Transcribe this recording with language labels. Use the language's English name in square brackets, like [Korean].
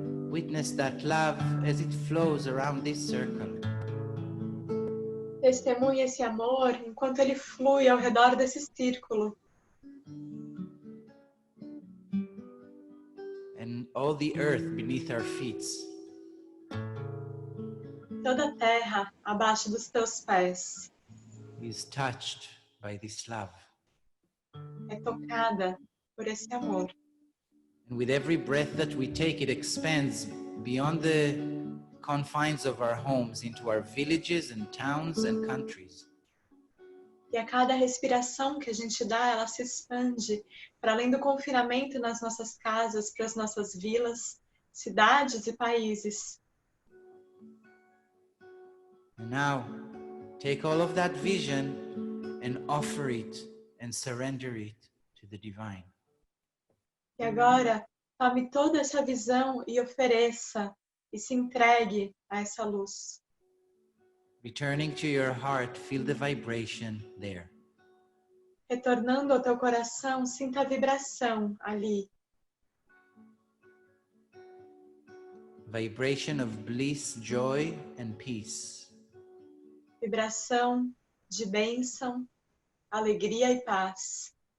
[English] Witness that love as it flows around this circle. [Portuguese] Testemunhe esse amor enquanto ele flui ao redor desse círculo. [English] And all the earth beneath our feet [Portuguese] Toda a terra abaixo dos teus pés [English] is touched by this love. [Portuguese] é tocada por esse amor. [English] And with every breath that we take, it expands beyond the confines of our homes into our villages and towns and countries. [Portuguese] E a cada respiração que a gente dá, ela se expande para além do confinamento nas nossas casas, para as nossas vilas, cidades e países. [English] And now, take all of that vision and offer it and surrender it to the divine. [Portuguese] E agora, tome toda essa visão e ofereça e se entregue a essa luz. [English] Returning to your heart, feel the vibration there. [Portuguese] Retornando ao teu coração, sinta a vibração ali. [English] Vibration of bliss, joy, and peace. [Portuguese] Vibração de bênção, alegria e paz.